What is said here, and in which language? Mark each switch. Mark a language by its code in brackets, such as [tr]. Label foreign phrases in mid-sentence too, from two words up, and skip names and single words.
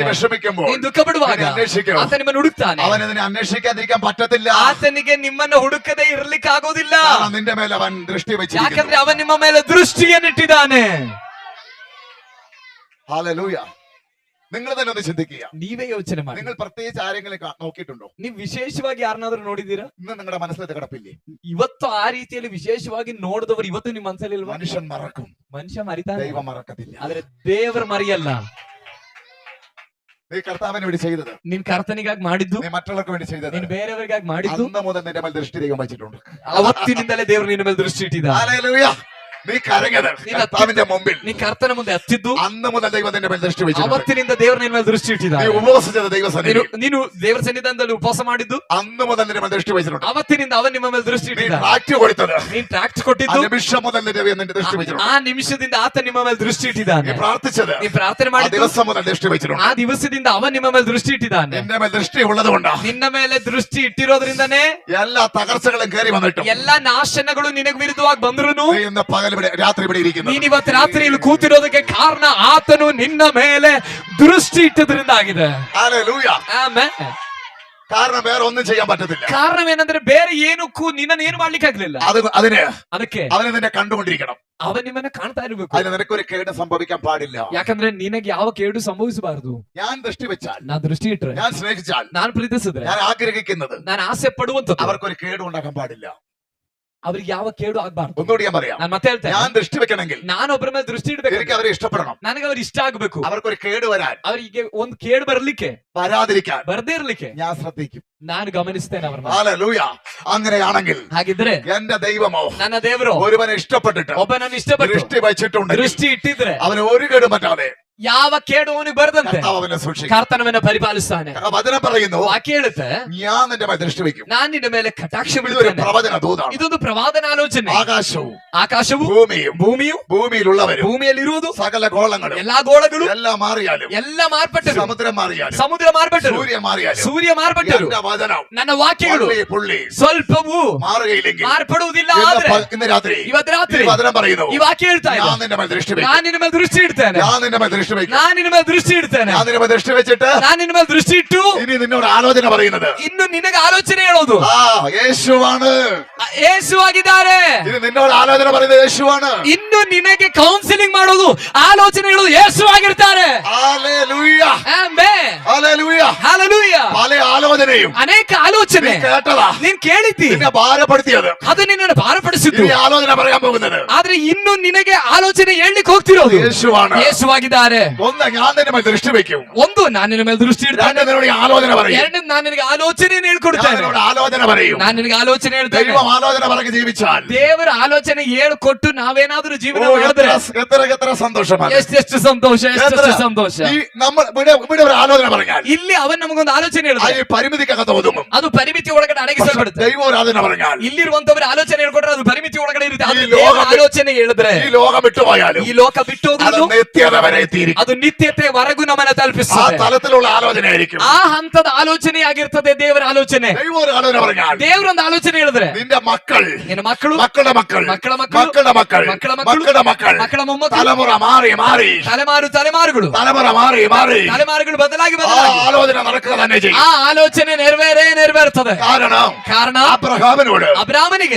[ml] നീ വിഷമിക്കുമ്പോൾ, [kn] ನೀನ್ ದುಃಖ ಪಡುವಾಗ [ml] നിന്നെ അന്വേഷിക്കും. [kn] ಆತ ನಿಮ್ಮನ್ನು ಹುಡುಕ್ತಾನೆ. [ml] അവൻ അതിനെ അന്വേഷിക്കാതിരിക്കാൻ പറ്റത്തില്ല. [kn] ಆತನಿಗೆ ನಿಮ್ಮನ್ನು ಹುಡುಕದೆ ಇರ್ಲಿಕ್ಕೆ ಆಗೋದಿಲ್ಲ. [ml] കാരണം നിന്റെ മേലെ അവൻ ദൃഷ്ടി വെച്ചിരിക്കുന്നു. [kn] ಯಾಕಂದ್ರೆ ಅವನ್ ನಿಮ್ಮ ಮೇಲೆ ದೃಷ್ಟಿಯನ್ನಿಟ್ಟಿದ್ದಾನೆ. [ml] ഹല്ലേലൂയ. നിങ്ങൾ തന്നെ ഒന്ന് ചിന്തിക്കുക. [kn] ನೀವೇ ಯೋಚನೆ ಮಾಡಿ. [ml] നിങ്ങൾ പ്രത്യേകിച്ച് ആരെങ്കിലും നോക്കിയിട്ടുണ്ടോ? [kn] ನೀವು ವಿಶೇಷವಾಗಿ ಯಾರನ್ನಾದ್ರೂ ನೋಡಿದೀರಾ? [ml] ഇന്ന് നിങ്ങളുടെ മനസ്സിലത് കിടപ്പില്ലേ? [kn] ಇವತ್ತು ಆ ರೀತಿಯಲ್ಲಿ ವಿಶೇಷವಾಗಿ ನೋಡಿದವರು ಇವತ್ತು ನಿಮ್ಮ ಮನಸ್ಸಲ್ಲಿ ಇಲ್ವಾ? [ml] മനുഷ്യൻ മറക്കും, [kn] ಮನುಷ್ಯ ಮರಿತಾನೆ, [ml] ദൈവം മറക്കത്തില്ല. [kn] ಆದ್ರೆ ದೇವರು ಮರಿಯಲ್ಲ. [ml] നീ കർത്താവിന് വേണ്ടി ചെയ്തത്, [kn] ನೀನ್ ಕರ್ತನಿಗಾಗಿ ಮಾಡಿದ್ದು, [ml] നീ മറ്റുള്ളവർക്ക് വേണ്ടി ചെയ്തത്, [kn] ನೀನ್ ಬೇರೆಯವರಿಗಾಗಿ ಮಾಡಿದ್ದು, [ml] അന്ന് മുതൽ നിന്റെ മേൽ ദൃഷ്ടി ദൈവം വെച്ചിട്ടുണ്ട്. [kn] ಅವತ್ತಿನಿಂದಲೇ ದೇವರು ನಿನ್ನ ಮೇಲೆ ದೃಷ್ಟಿ ಇಟ್ಟಿದ್ದ. [ml] ഹല്ലേലൂയ. നീ കരഞ്ഞത് കർത്താവിന്റെ മുമ്പിൽ, [kn] ನೀ ಕರ್ತನ ಮುಂದೆ ಹತ್ತಿದ್ದು, [ml] അന്ന് മുതൽ ദൈവം നിന്റെ മേൽ ദൃഷ്ടി വെച്ചിട്ടുണ്ട്. [kn] ಅವತ್ತಿನಿಂದ ದೇವರು ನಿನ್ನ ಮೇಲೆ ದೃಷ್ಟಿ ಇಟ್ಟಿದ್ದ. [ml] നീ ഉപവസിച്ചത് ദൈവസന്നിധിയിൽ, [kn] ನೀನು ದೇವರ ಸನ್ನಿಧಾನದಲ್ಲಿ ಉಪವಾಸ ಮಾಡಿದ್ದು, [ml] അന്ന് മുതൽ നിന്റെ മേൽ ദൃഷ്ടി വെച്ചിട്ടുണ്ട്. [kn] ಅವತ್ತಿನಿಂದ ಅವನ್ ನಿಮ್ಮ ಮೇಲೆ ದೃಷ್ಟಿ [ml] നീ [kn] ಇಟ್ಟಿದ್ದ. [ml] ട്രാക്ട് കൊടുത്തത്, [kn] ನೀನ್ ಟ್ರಾಕ್ಟ್ [ml] ആ [kn] ಕೊಟ್ಟಿದ್ದು, [ml] നിമിഷം മുതൽ നിന്റെ ദൃഷ്ടി വെച്ചിട്ടുണ്ട്. [kn] ಆ ನಿಮಿಷದಿಂದ ಆತ ನಿಮ್ಮ ಮೇಲೆ ದೃಷ್ಟಿ [ml] നീ [kn] ಇಟ್ಟಿದ್ದಾನೆ. [ml] പ്രാർത്ഥിച്ചത്, [kn] ನೀ ಪ್ರಾರ್ಥನೆ [ml] ആ [kn] ಮಾಡಿದ್ದು, [ml] ദിവസം മുതൽ ദൃഷ്ടി വെച്ചിട്ടുണ്ട്. [kn] ಆ ದಿವಸದಿಂದ ಅವನ್ ನಿಮ್ಮ ಮೇಲೆ ದೃಷ್ಟಿ ಇಟ್ಟಿದ್ದಾನೆ. [ml] നിന്റെ മേൽ ദൃഷ്ടി ഉള്ളത് കൊണ്ടാ [kn] ನಿನ್ನ ಮೇಲೆ ದೃಷ್ಟಿ ಇಟ್ಟಿರೋದ್ರಿಂದನೇ [ml] എല്ലാ തകർച്ചകളും കയറി വന്നിട്ടും [kn] ಎಲ್ಲಾ ನಾಶನಗಳು ನಿನಗೆ ವಿರುದ್ಧವಾಗಿ ಬಂದ್ರು [ml] നീ ಇന്ന് പകൽ രാത്രി ഇവിടെ ഇരിക്കുന്നു. [kn] ನೀನ್ ಇವತ್ತು ರಾತ್ರಿಯಲ್ಲಿ ಕೂತಿರೋದಕ್ಕೆ ಕಾರಣ ಆತನು ನಿನ್ನ ಮೇಲೆ ದೃಷ್ಟಿ ಇಟ್ಟದ್ರಿಂದ ಆಗಿದೆ. [ml] ഹല്ലേലൂയ. [kn] ಆಮೆನ್. [ml] കാരണം വേറെ ഒന്നും ചെയ്യാൻ പറ്റത്തില്ല. [kn] ಕಾರಣವೇನಂದ್ರೆ ಬೇರೆ ಏನಕ್ಕೂ ನಿನ್ನನ್ನು ಏನು ಮಾಡ್ಲಿಕ್ಕೆ ಆಗ್ಲಿಲ್ಲ. ಅದಕ್ಕೆ [ml] അവനെ നിന്നെ കണ്ടുകൊണ്ടിരിക്കണം. [kn] ಅವನ್ ನಿಮ್ಮನ್ನ ಕಾಣ್ತಾ ಇರಬೇಕು. [ml] അതിന് നിനക്കൊരു കേട് സംഭവിക്കാൻ പാടില്ല. [kn] ಯಾಕಂದ್ರೆ ನಿನಗೆ ಯಾವ ಕೇಡು ಸಂಭವಿಸಬಾರದು. [ml] ഞാൻ ദൃഷ്ടി വെച്ചാൽ, [kn] ನಾನ್ ದೃಷ್ಟಿ ಇಟ್ರೆ, [ml] ഞാൻ സ്നേഹിച്ചാൽ, [kn] ನಾನ್ ಪ್ರೀತಿಸಿದ್ರೆ, [ml] ഞാൻ ആഗ്രഹിക്കുന്നത്, [kn] ನಾನು ಆಸೆ ಪಡುವಂತದ್ದು [ml] അവർക്കൊരു കേട് ഉണ്ടാക്കാൻ പാടില്ല. [kn] ಅವ್ರಿಗೆ ಯಾವ ಕೇಡು ಆಗ್ಬಾರ್ದು. [ml] ഒന്നുകൂടി ഞാൻ പറയാം. [kn] ನಾನು ಮತ್ತೆ ಹೇಳ್ತೇನೆ, [ml] ഞാൻ ദൃഷ്ടി വെക്കണമെങ്കിൽ [kn] ನಾನು ಒಬ್ಬರ ಮೇಲೆ ದೃಷ್ಟಿ [ml] എനിക്ക് [kn] ಇಡ್ಬೇಕು, [ml] അവരെ ഇഷ്ടപ്പെടണം. [kn] ನನಗೆ ಅವ್ರು ಇಷ್ಟ ಆಗ್ಬೇಕು. [ml] അവർക്കൊരു കേട് വരാൻ, [kn] ಅವರಿಗೆ ಒಂದು ಕೇಡು ಬರ್ಲಿಕ್ಕೆ, [ml] വരാതിരിക്കാൻ [kn] ಬರ್ದೇ ಇರ್ಲಿಕ್ಕೆ [ml] ഞാൻ ശ്രദ്ധിക്കും. [kn] ನಾನು ಗಮನಿಸ್ತೇನೆ ಅವ್ರನ್ನ. [ml] ഹല്ലേലൂയ. അങ്ങനെയാണെങ്കിൽ [kn] ಹಾಗಿದ್ರೆ [ml] എന്റെ ദൈവമോ [kn] ನನ್ನ ದೇವರು [ml] ഒരുവനെ ഇഷ്ടപ്പെട്ടിട്ട് [kn] ಒಬ್ಬನನ್ನು ಇಷ್ಟಪಟ್ಟು [ml] ദൃഷ്ടി വെച്ചിട്ടുണ്ടെങ്കിൽ [kn] ದೃಷ್ಟಿ ಇಟ್ಟಿದ್ರೆ [ml] അവന് ഒരു കേടും പറ്റാതെ [kn] ಯಾವ ಕೇಡು ಅವನಿಗೆ ಬರದಂತೆ [ml] കർത്താവ് അവനെ സൂക്ഷിക്കും. [kn] ಕರ್ತನವನ್ನ ಪರಿಪಾಲಿಸ್ತಾನೆ. [ml] വചനം പറയുന്നു, [kn] ವಾಕ್ಯ ಹೇಳುತ್ತೆ, [ml] ഞാൻ നിന്റെ മേൽ ദൃഷ്ടി വെക്കും. [kn] ನಾನ್ ನಿನ್ನ ಮೇಲೆ ಕಟಾಕ್ಷ [ml] ഇതൊരു [kn] ಬಿಡುತ್ತೇನೆ. [ml] പ്രവചന ദൂതാണ്. [kn] ಇದೊಂದು ಪ್ರವಾದನ ಆಲೋಚನೆ. [ml] ആകാശവും [kn] ಆಕಾಶವು, [ml] ഭൂമിയും [kn] ಭೂಮಿಯು, [ml] ഭൂമിയിലുള്ളവരും [kn] ಭೂಮಿಯಲ್ಲಿರುವುದು, [ml] സകല ഗോളങ്ങളും [kn] ಎಲ್ಲಾ ಗೋಳಗಳು [ml] എല്ലാം മാറിയാലും, [kn] ಎಲ್ಲ ಮಾರ್ಪಟ್ಟರು, [ml] സമുദ്രം മാറിയാലും, [kn] ಸಮುದ್ರ ಮಾರ್ಪಟ್ಟರು, [ml] സൂര്യൻ മാറിയാലും, [kn] ಸೂರ್ಯ ಮಾರ್ಪಟ್ಟರು, [ml] എന്റെ വചനം [kn] ನನ್ನ ವಾಕ್ಯಗಳು [ml] പുള്ളി [kn] ಸ್ವಲ್ಪವೂ [ml] മാറുകയില്ലെങ്കിൽ [kn] ಮಾರ್ಪಡುವುದಿಲ್ಲ. [ml] ഇന്ന് [kn] ಆದ್ರೆ [ml] ഇന്ന് രാത്രി [kn] ಇವತ್ತು ರಾತ್ರಿ [ml] ഈ വചനം പറയുന്നു, [kn] ಈ ವಾಕ್ಯ ಹೇಳ್ತಾ ಇದೆ, [ml] ഞാൻ നിന്റെ മേൽ ദൃഷ്ടി വെക്കും. [kn] ನಾನ್ ನಿನ್ನ ಮೇಲೆ ದೃಷ್ಟಿ ಇಡ್ತೇನೆ, [ml] ഞാൻ നിന്റെ മേൽ ദൃഷ്ടി വെക്കും. [kn] ನಾನ್ ನಿನ್ನ ಮೇಲೆ ದೃಷ್ಟಿ ಇಡ್ತೇನೆ, [ml] ഞാൻ നിന്റെ മേൽ ദൃഷ്ടി വെച്ചിട്ട് [kn] ನಾನ್ ನಿನ್ನ ಮೇಲೆ ದೃಷ್ಟಿ ಇಟ್ಟು [ml] ഇനി നിന്നോട് ആലോചന പറയുന്നത്, [kn] ಇನ್ನು ನಿನಗೆ ಆಲೋಚನೆ ಹೇಳೋದು [ml] ആ യേശുവാണ്. [kn] ಯೇಸುವಾಗಿದ್ದಾರೆ. [ml] ഇനി നിന്നോട് ആലോചന പറയുന്നത് യേശുവാണ്. [kn] ಇನ್ನು ನಿನಗೆ ಕೌನ್ಸಿಲಿಂಗ್ ಮಾಡೋದು, ಆಲೋಚನೆ ಹೇಳೋದು ಯೇಸುವಾಗಿರ್ತಾರೆ. [ml] ഹല്ലേലൂയ. [kn] ಆಮೆನ್. [ml] ഹല്ലേലൂയ. [kn] ಹಲ್ಲೆಲೂಯಾ. [ml] പല ആലോചനയും [kn] ಅನೇಕ ಆಲೋಚನೆ [ml] നീ കേട്ടതാ, [kn] ನೀನ್ ಕೇಳಿದ್ದಿ, [ml] നിന്നെ ഭാരപ്പെടുത്തിയത്. [kn] ಅದು ನಿನ್ನನ್ನು ಭಾರಪಡಿಸಿದ್ದು. [ml] ഇനി ആലോചന പറയാൻ പോകുന്നത് [kn] ಆದ್ರೆ ಇನ್ನು ನಿನಗೆ ಆಲೋಚನೆ ಹೇಳಲಿಕ್ಕೆ ಹೋಗ್ತಿರೋದು [ml] യേശുവാണ്. [kn] ಯೇಸುವಾಗಿದ್ದಾರೆ. [ml] ഒന്ന് ഞാൻ നിന്റെ മേൽ ദൃഷ്ടി വെക്കും, [kn] ಒಂದು ನಾನು ನಿನ್ನ ಮೇಲೆ ದೃಷ್ಟಿ ಇಡ್ತೇನೆ, [ml] രണ്ട് നിന്നോട് ഈ ആലോചന പറയും, [kn] ಎರಡು ನಾನು ನಿನಗೆ ಆಲೋಚನೆಯನ್ನು ಹೇಳ್ಕೊಡ್ತೇನೆ, [ml] നിന്നോട് ആലോചന പറയും. [kn] ನಾನು ನಿನಗೆ ಆಲೋಚನೆ ಹೇಳ್ತೇನೆ. [ml] ദൈവം ആലോചന പറഞ്ഞ് ജീവിച്ചാൽ [kn] ದೇವರ ಆಲೋಚನೆ ಹೇಳ್ಕೊಟ್ಟು ನಾವೇನಾದ್ರೂ ಜೀವನ ಮಾಡಿದ್ರೆ [ml] എത്ര സന്തോഷമാണ്. [kn] ಎಷ್ಟೆಷ್ಟು ಸಂತೋಷ, ಎಷ್ಟೆಷ್ಟು ಸಂತೋಷ. [ml] ഈ നമ്മൾ ഇവിടെ ഒരു ആലോചന പറഞ്ഞാൽ [kn] ಇಲ್ಲಿ ಅವನ್ ನಮಗೊಂದು ಆಲೋಚನೆ ಹೇಳಿದ್ರೆ [ml] ഈ പരിമിതിക്കകത്ത് ഒതുങ്ങും. [kn] ಅದು ಪರಿಮಿತಿ ಒಳಗಡೆ ಅಡಗಿಸಲ್ಪಡುತ್ತೆ. [ml] ദൈവം ഒരു ആലോചന പറഞ്ഞാൽ [kn] ಇಲ್ಲಿರುವಂತವ್ರ ಆಲೋಚನೆ ಹೇಳ್ಕೊಟ್ರೆ ಅದು ಪರಿಮಿತಿ ಒಳಗಡೆ ಇರುತ್ತೆ. ಅದು ಈ ಲೋಕ ದೇವರ ಆಲೋಚನೆ ಹೇಳಿದ್ರೆ [ml] ഈ ലോകം വിട്ടുപോയാലും [kn] ಈ ಲೋಕ ಬಿಟ್ಟು [ml] അത് [kn] ಹೋಗುವುದು [ml] നിത്യത വരെ എത്തിയിരിക്കും. [kn] ಅದು ನಿತ್ಯತೆವರೆಗೂ ನಮ್ಮನ್ನ [ml] ആ [kn] ತಲುಪಿಸುತ್ತೆ. [ml] തലത്തിലുള്ള ആലോചനയായിരിക്കും. [kn] ಆ ಹಂತದ ಆಲೋಚನೆಯಾಗಿರ್ತದೆ ದೇವರ ಆಲೋಚನೆ. [ml] ദൈവം ഒരു ആലോചന പറഞ്ഞാൽ [kn] ದೇವರೊಂದು ಆಲೋಚನೆ ಹೇಳಿದ್ರೆ [ml] നിന്റെ മക്കൾ, [kn] ನಿನ್ನ ಮಕ್ಕಳು, [ml] മക്കളുടെ മക്കൾ, മക്കളുടെ മക്കൾ, മക്കളുടെ മക്കൾ, മക്കളുടെ മക്കൾ, മക്കളുടെ മക്കൾ, [kn] ಮಕ್ಕಳ ಮೊಮ್ಮಕ್ಕಳು, [ml] തലമുറ മാറി മാറി, [kn] ತಲೆಮಾರುಗಳು [ml] തലമുറ മാറി മാറി [kn] ತಲೆಮಾರುಗಳು ಬದಲಾಗಿ [ml] ആ [kn] ಬದಲಾಗಿ [ml] ആലോചന നടക്കുക തന്നെ ചെയ്യും. [kn] ಆ ಆಲೋಚನೆ ನೆರವೇರ್ತದೆ. [ml] കാരണം അബ്രഹാമിനോട് [kn] ಅಬ್ರಾಮನಿಗೆ